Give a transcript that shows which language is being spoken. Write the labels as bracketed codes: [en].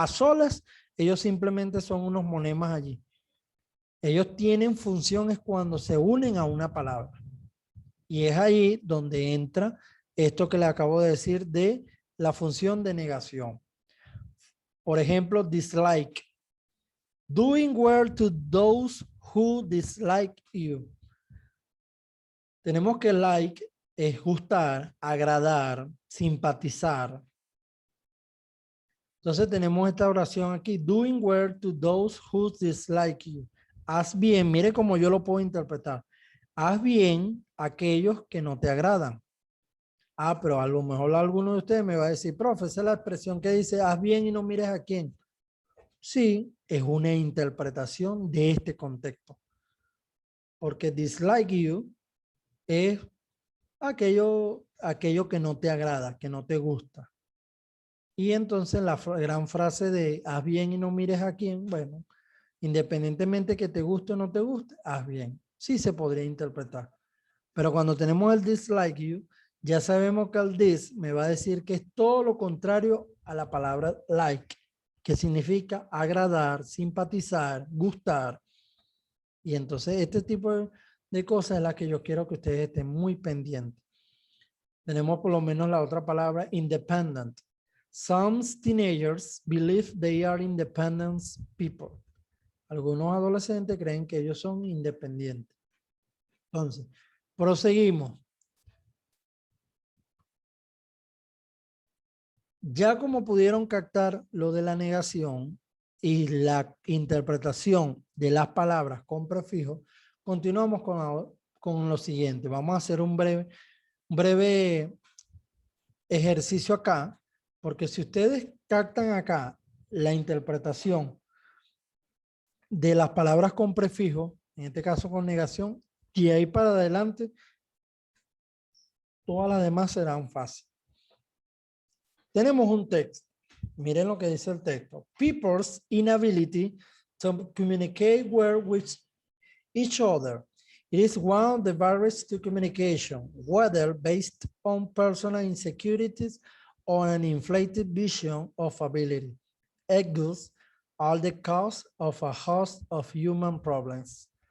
[es] A solas, ellos simplemente son unos monemas allí. Ellos tienen funciones cuando se unen a una palabra. Y es ahí donde entra esto que le acabo de decir de la función de negación. Por ejemplo, dislike. [en] Doing well to those who dislike you. [es] Tenemos que like es gustar, agradar, simpatizar. Entonces tenemos esta oración aquí. [en] Doing well to those who dislike you. [es] Haz bien, mire cómo yo lo puedo interpretar. Haz bien a aquellos que no te agradan. Ah, pero a lo mejor alguno de ustedes me va a decir, profe, esa es la expresión que dice, haz bien y no mires a quién. Sí, es una interpretación de este contexto. Porque dislike you es aquello que no te agrada, que no te gusta. Y entonces la gran frase de haz bien y no mires a quién, bueno, independientemente que te guste o no te guste, haz bien. Sí se podría interpretar. Pero cuando tenemos el dislike you, ya sabemos que el dis me va a decir que es todo lo contrario a la palabra like, que significa agradar, simpatizar, gustar. Y entonces este tipo de cosas es la que yo quiero que ustedes estén muy pendientes. Tenemos por lo menos la otra palabra independent. [en] Some teenagers believe they are independent people. [es] Algunos adolescentes creen que ellos son independientes. Entonces, proseguimos. Ya como pudieron captar lo de la negación y la interpretación de las palabras con prefijo, continuamos con lo siguiente. Vamos a hacer un breve ejercicio acá, porque si ustedes captan acá la interpretación de las palabras con prefijo, en este caso con negación, y ahí para adelante, todas las demás serán fáciles. Tenemos un texto. Miren lo que dice el texto. [en] People's inability to communicate well with each other. It is one of the barriers to communication, whether based on personal insecurities or an inflated vision of ability. Egos are the cause of a host of human problems.